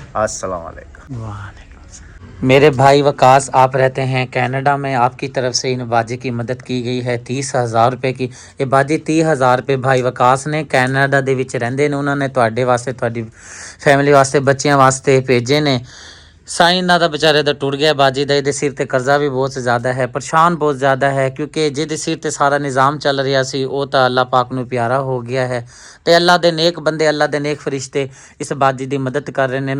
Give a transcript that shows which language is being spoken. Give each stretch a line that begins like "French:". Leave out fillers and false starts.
Arabic: السلام علیکم।
Hindi: मेरे भाई वकास आप रहते हैं कनाडा में, आपकी तरफ से इन बाजी की मदद की गई है 30,000 रुपये की। ये बाजी 30,000 रुपये भाई वकास ने कैनेडा ਦੇ ਵਿੱਚ ਰਹਿੰਦੇ ਨੇ, ਉਹਨਾਂ ਨੇ ਤੁਹਾਡੇ ਵਾਸਤੇ, ਤੁਹਾਡੀ ਫੈਮਿਲੀ ਵਾਸਤੇ, ਬੱਚਿਆਂ ਵਾਸਤੇ ਭੇਜੇ ਨੇ।
Punjabi: ਸਾਈਂ ਇਹਨਾਂ ਦਾ ਵਿਚਾਰੇ ਦਾ ਟੁੱਟ ਗਿਆ ਬਾਜੀ ਦਾ, ਇਹਦੇ ਸਿਰ ਤੇ ਕਰਜ਼ਾ ਵੀ ਬਹੁਤ ਜ਼ਿਆਦਾ ਹੈ, ਪਰੇਸ਼ਾਨ ਬਹੁਤ ਜ਼ਿਆਦਾ ਹੈ, ਕਿਉਂਕਿ ਜਿਹਦੇ ਸਿਰ ਤੇ ਸਾਰਾ ਨਿਜ਼ਾਮ ਚੱਲ ਰਿਹਾ ਸੀ ਉਹ ਤਾਂ ਅੱਲਾਹ ਪਾਕ ਨੂੰ ਪਿਆਰਾ ਹੋ ਗਿਆ ਹੈ ਤੇ ਅੱਲਾਹ ਦੇ ਨੇਕ ਬੰਦੇ, ਅੱਲਾਹ ਦੇ ਨੇਕ ਫਰਿਸ਼ਤੇ ਇਸ ਬਾਜੀ ਦੀ ਮਦਦ ਕਰ ਰਹੇ ਨੇ।